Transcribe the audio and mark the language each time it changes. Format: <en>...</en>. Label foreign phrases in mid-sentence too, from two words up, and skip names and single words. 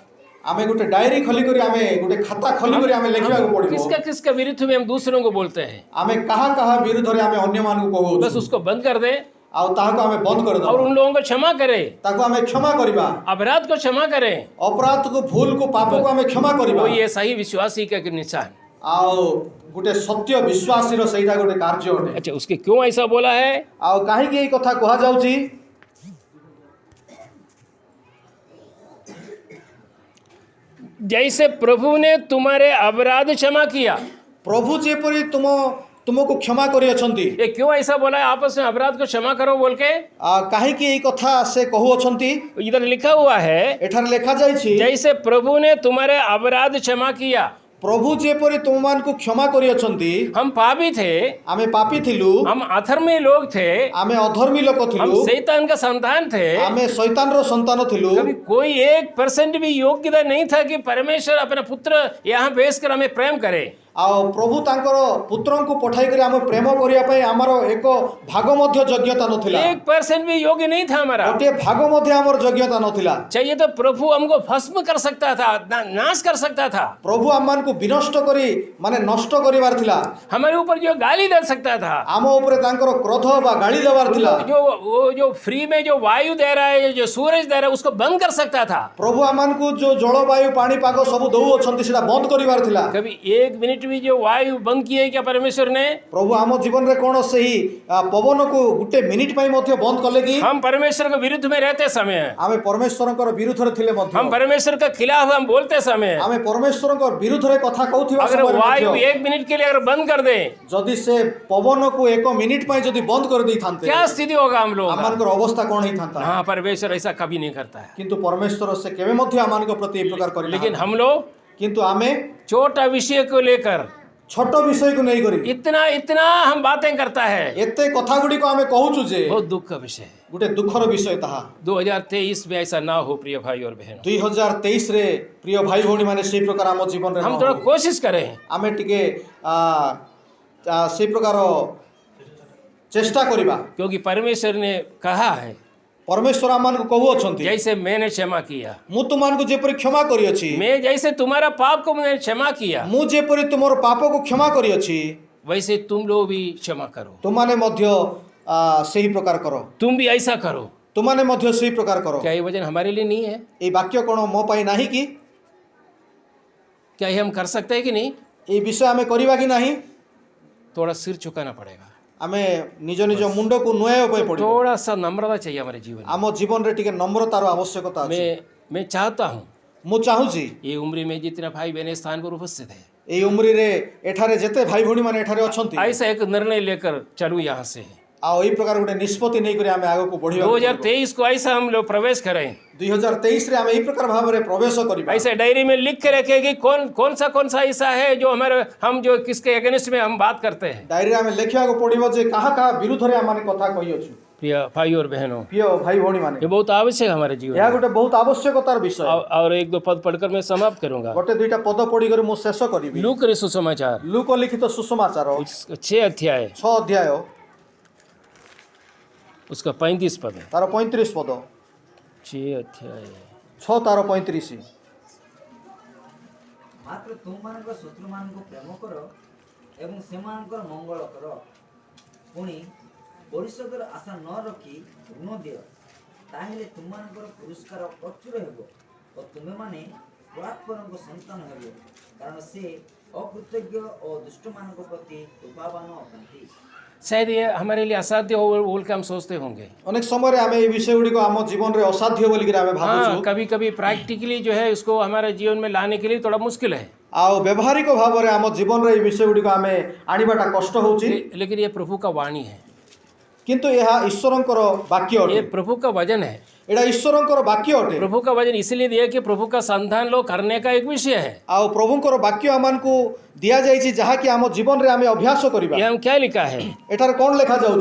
<or>ଆମେ ଗୋଟେ ଡାଏରି ଖୋଲି କରି, ଆମେ ଗୋଟେ ଖାତା ଖୋଲି କରି ଆମେ ଲେଖିବା କୁ ପଡ଼ିବ।</or> <hi>किसका किसका विरुद्ध में हम दूसरों को बोलते हैं,</hi> <or>ଆମେ କାହା ବିରୁଦ୍ଧ ରେ ଆମେ ଅନ୍ୟ ମାନ କୁ କହୁ,</or> <hi>बस उसको बंद कर दे</hi> <or>ଆଉ ତାହାକୁ ଆମେ ବନ୍ଦ କର</or> <hi>और दो। उन लोगों को क्षमा करे,</hi> <or>ତାକୁ ଆମେ କ୍ଷମା କରିବା,</or> <hi>अपराध को क्षमा करें।</hi> <or>ଅପରାଧ କୁ ଭୁଲ କୁ ପାପ କୁ ଆମେ କ୍ଷମା କରିବା।</or> <hi>वो ये सही विश्वासी का एक निशान।</hi> <or>ଆଉ ଗୋଟେ ସତ୍ୟ ବିଶ୍ୱାସୀର ସେଇଟା ଗୋଟେ କାର୍ଯ୍ୟ ଅଟେ।</or> <hi>अच्छा, उसके क्यों ऐसा बोला है?</hi> <or>ଆଉ କାହିଁକି ଏଇ କଥା କୁହାଯାଉଛି?</or> <hi>जैसे प्रभु ने तुम्हारे अपराध क्षमा किया।</hi> <or>ପ୍ରଭୁ ଯେପରି ତୁମକୁ କ୍ଷମା କରିଅଛନ୍ତି।</or> <hi>ये क्यों ऐसा बोला है आपस में अपराध को क्षमा करो बोल के?</hi> <or>କାହିଁକି ଏଇ କଥା ସେ କହୁଅଛନ୍ତି?</or> <hi>इधर लिखा हुआ है,</hi> <or>ଏଠାରେ ଲେଖାଯାଇଛି</or> <hi>जैसे प्रभु ने तुम्हारे अपराध क्षमा किया।</hi> <or>ପ୍ରଭୁ ଯେପରି ତୁମମାନଙ୍କୁ କ୍ଷମା କରିଅଛନ୍ତି।</or> <hi>हम पापी थे,</hi> <or>ଆମେ ପାପୀ ଥିଲୁ,</or> <hi>हम अधर्मी लोग थे,</hi> <or>ଆମେ ଅଧର୍ମୀ ଲୋକ</or> <hi>हम</hi> <or>ଥିଲୁ,</or> <hi>शैतान का संतान थे।</hi> <or>ଆମେ ଶୈତାନର ସନ୍ତାନ ଥିଲୁ।</or> <hi>कभी कोई 1% भी योग्यता नहीं था कि परमेश्वर अपना पुत्र यहाँ भेजकर हमें प्रेम करे।</hi> <or>ଆଉ ପ୍ରଭୁ ତାଙ୍କର ପୁତ୍ରଙ୍କୁ ପଠାଇକରି ଆମେ ପ୍ରେମ କରିବା ପାଇଁ ଆମର ଏକ ଭାଗ ମଧ୍ୟ ଯୋଗ୍ୟତା ନଥିଲା।</or> <hi>1% भी योग्य नहीं था हमारा।</hi> <or>ଗୋଟିଏ ଭାଗ ମଧ୍ୟ ଆମର ଯୋଗ୍ୟତା ନଥିଲା।</or> <hi>चाहिए तो प्रभु हमको भस्म कर सकता था, नाश कर सकता था।</hi> <or>ପ୍ରଭୁ ଆମମାନଙ୍କୁ ବିନଷ୍ଟ କରି ମାନେ ନଷ୍ଟ କରିବାର ଥିଲା।</or> <hi>हमारे ऊपर जो गाली दे सकता था,</hi> <or>ଆମ ଉପରେ ତାଙ୍କର କ୍ରୋଧ ବା ଗାଳି ଦେବାର ଥିଲା।</or> <hi>जो फ्री में जो वायु दे रहा है, जो सूरज दे रहा है, उसको बंद कर सकता था।</hi> <or>ପ୍ରଭୁ ଆମମାନଙ୍କୁ ଯୋଉ ଜଳବାୟୁ ପାଣିପାଗ ସବୁ ଦଉଅଛନ୍ତି ସେଟା ବନ୍ଦ କରିବାର ଥିଲା।</or> <hi>कभी 1 मिनट भी जो वायु बंद किए क्या परमेश्वर ने?</hi> <or>ପ୍ରଭୁ ଆମ ଜୀବନରେ କଣ ସେହି ପବନକୁ ଗୋଟେ ମିନିଟ ପାଇଁ ମଧ୍ୟ ବନ୍ଦ କଲେ କି?</or> <hi>हम परमेश्वर के विरुद्ध में रहते समय,</hi> <or>ଆମେ ପରମେଶ୍ୱରଙ୍କର ବିରୁଦ୍ଧରେ ଥିଲେ ମଧ୍ୟ,</or> <hi>हम परमेश्वर के खिलाफ हम बोलते समय,</hi> <or>ଆମେ ପରମେଶ୍ୱରଙ୍କ ବିରୁଦ୍ଧରେ କଥା କହୁଥିବା</or> <hi>अगर</hi> <or>ସମୟରେ</or> <hi>वायु</hi> <or>ମଧ୍ୟ</or> <hi>1 मिनट के लिए अगर बंद कर दे,</hi> <or>ଯଦି ସେ ପବନକୁ 1 ମିନିଟ ପାଇଁ ଯଦି ବନ୍ଦ କରିଦେଇଥାନ୍ତେ</or> <hi>क्या स्थिति होगा हम लोग?</hi> <or>ଆମମାନଙ୍କର ଅବସ୍ଥା କଣ ହେଇଥାନ୍ତା?</or> <hi>हाँ, परमेश्वर ऐसा कभी नहीं करता है।</hi> <or>କିନ୍ତୁ ପରମେଶ୍ୱର ସେ କେବେ ମଧ୍ୟ ଆମମାନଙ୍କ ପ୍ରତି ଏ ପ୍ରକାର</or> <hi>लेकिन</hi> <or>କରିନାହାନ୍ତି।</or> <hi>हम लोग</hi> <or>କିନ୍ତୁ ଆମେ</or> <hi>छोटा विषय को लेकर</hi> <or>ଛୋଟ ବିଷୟକୁ ନେଇକରି</or> <hi>इतना इतना हम बातें करता है,</hi> <or>ଏତେ କଥା ଗୁଡ଼ିକ ଆମେ କହୁଛୁ ଯେ</or> <hi>बहुत दुख का विषय है।</hi> <or>ଗୋଟେ ଦୁଃଖର ବିଷୟ ତାହା।</or> <hi>2023 में ऐसा ना हो प्रिय भाई और बहनों।</hi> <or>2023 ରେ ପ୍ରିୟ ଭାଇ ଭଉଣୀ ମାନେ ସେଇ ପ୍ରକାର ଆମ ଜୀବନରେ</or> <hi>हम</hi> <or>ନ</or> <hi>थोड़ा</hi> <or>ହଉ।</or> <hi>कोशिश करें,</hi> <or>ଆମେ ଟିକେ ସେଇ ପ୍ରକାର ଚେଷ୍ଟା କରିବା।</or> <hi>क्योंकि परमेश्वर ने कहा है,</hi> <or>ପରମେଶ୍ୱର ଆମମାନଙ୍କୁ କହୁଅଛନ୍ତି</or> <hi>जैसे मैंने क्षमा किया,</hi> <or>ମୁଁ ତୁମମାନଙ୍କୁ ଯେପରି କ୍ଷମା କରିଅଛି,</or> <hi>मैं जैसे तुम्हारा पाप को मैंने क्षमा किया,</hi> <or>ମୁଁ ଯେପରି ତୁମର ପାପକୁ କ୍ଷମା କରିଅଛି,</or> <hi>वैसे तुम लोग भी क्षमा करो।</hi> <or>ତୁମାନେ ମଧ୍ୟ ସେହି ପ୍ରକାର କର।</or> <hi>तुम भी ऐसा करो।</hi> <or>ତୁମାନେ ମଧ୍ୟ ସେହି ପ୍ରକାର କର।</or> <hi>क्या ये वचन हमारे लिए नहीं है?</hi> <or>ଏଇ ବାକ୍ୟ କ'ଣ ମୋ ପାଇଁ ନାହିଁ କି?</or> <hi>क्या ये हम कर सकते हैं कि नहीं?</hi> <or>ଏଇ ବିଷୟ ଆମେ କରିବା କି ନାହିଁ?</or> <hi>थोड़ा सिर झुकाना पड़ेगा,</hi> <or>ଆମେ ନିଜ ନିଜ ମୁଣ୍ଡକୁ ନୁଆଇବା ପାଇଁ ପଡ଼ିବ।</or> <hi>थोड़ा सा नम्रता चाहिए हमारे जीवन में।</hi> <or>ଆମ ଜୀବନରେ ଟିକେ ନମ୍ରତାର ଆବଶ୍ୟକତା ଅଛି।</or> <hi>मैं चाहता हूँ</hi> <or>ମୁଁ ଚାହୁଁଛି</or> <hi>ये उम्र में जितना भाई बहन इस स्थान पर उपस्थित है,</hi> <or>ଏଇ ଉମ୍ରିରେ ଏଠାରେ ଯେତେ ଭାଇ ଭଉଣୀ ମାନେ ଏଠାରେ ଅଛନ୍ତି,</or> <hi>ऐसा एक निर्णय लेकर चलूँ यहाँ से।</hi> <or>ଆଉ ଏଇ ପ୍ରକାର ଗୋଟେ ନିଷ୍ପତ୍ତି ନେଇକରି ଆମେ ଆଗକୁ ବଢିବା।</or> <hi>2023 को ऐसा हम लोग प्रवेश करें,</hi> <or>2023 ରେ ଆମେ ଏଇ प्रकार ଭାବରେ ପ୍ରବେଶ କରିବା।</or> <hi>ऐसे डायरी में लिख के रखें कि कौन सा ऐसा है जो हमारे हम जो किसके अगेंस्ट में हम बात करते हैं।</hi> <or>डायरी ଆମେ ଲେଖିବାକୁ ପଡ଼ିବ ଯେ କାହା କାହା ବିରୁଦ୍ଧରେ ଆମେ କଥା କହିଅଛୁ।</or> <hi>प्रिय भाई और बहनों,</hi> <or>ପ୍ରିୟ ଭାଇ ଭଉଣୀ ମାନେ,</or> <hi>ये बहुत आवश्यक है हमारे जीवन</hi> <or>ଏହା</or> <hi>में।</hi> <or>ଗୋଟେ ବହୁତ ଆବଶ୍ୟକତାର ବିଷୟ।</or> <hi>और 1-2 पद पढ़कर मैं समाप्त करूंगा।</hi> <or>ଗୋଟେ ଦୁଇଟା ପଦ ପଢ଼ିକରି ମୁଁ ଶେଷ କରିବି।</or> <hi>लूक रे सुसमाचार</hi> <or>ଲୁକ ଲିଖିତ ସୁସମାଚାର</or> <hi>6 अध्याय</hi> <or>6 ଅଧ୍ୟାୟ</or> <hi>उसका 35 पद है।</hi> <or>ତାର 35 ପଦ।</or> <hi>6 अध्याय</hi> <or>6 ତାର 35। ମାତ୍ର ତୁମମାନଙ୍କ ଶତ୍ରୁମାନଙ୍କୁ ପ୍ରେମ କର ଏବଂ ସେମାନଙ୍କର ମଙ୍ଗଳ କର, ପୁଣି ପରିଷଦର ଆଶା ନ ରଖି ଋଣ ଦିଅ, ତାହେଲେ ତୁମମାନଙ୍କର ପୁରସ୍କାର ପ୍ରଚୁର ହେବ ଓ ତୁମେମାନେ ପରାତ୍ପରଙ୍କ ସନ୍ତାନ ହେବ, କାରଣ ସେ ଅକୃତଜ୍ଞ ଓ ଦୁଷ୍ଟମାନଙ୍କ ପ୍ରତି କୃପାବାନ ଅଟନ୍ତି।</or> <hi>शायद ये हमारे लिए असाध्य हो बोल के हम सोचते होंगे।</hi> <or>ଅନେକ ସମୟରେ ଆମେ ଏଇ ବିଷୟ ଗୁଡ଼ିକ ଆମ ଜୀବନରେ ଅସାଧ୍ୟ ବୋଲିକିରି ଆମେ ଭାବୁଛୁ।</or> <hi>हाँ, कभी कभी प्रैक्टिकली जो है उसको हमारे जीवन में लाने के लिए थोड़ा मुश्किल है।</hi> <or>ଆଉ ବ୍ୟବହାରିକ ଭାବରେ ଆମ ଜୀବନରେ ଏଇ ବିଷୟ ଗୁଡ଼ିକ ଆମେ ଆଣିବାଟା କଷ୍ଟ ହେଉଛି।</or> <hi>लेकिन ये प्रभु का वाणी है,</hi> <or>କିନ୍ତୁ ଏହା ଈଶ୍ୱରଙ୍କର ବାକ୍ୟ ଅଟେ।</or> <hi>ये प्रभु का वचन है।</hi> <or>ଏଇଟା ଈଶ୍ୱରଙ୍କର ବାକ୍ୟ ଅଟେ।</or> <hi>प्रभु का वचन इसलिए दिया कि प्रभु का संतान लोग करने का एक विषय है।</hi> <or>ଆଉ ପ୍ରଭୁଙ୍କର ବାକ୍ୟ ଆମମାନଙ୍କୁ ଦିଆଯାଇଛି ଯାହାକି ଆମ ଜୀବନରେ ଆମେ ଅଭ୍ୟାସ କରିବା।</or> <hi>ये हम क्या लिखा है?</hi> <or>ଏଠାରେ କ'ଣ ଲେଖାଯାଉଛି?</or>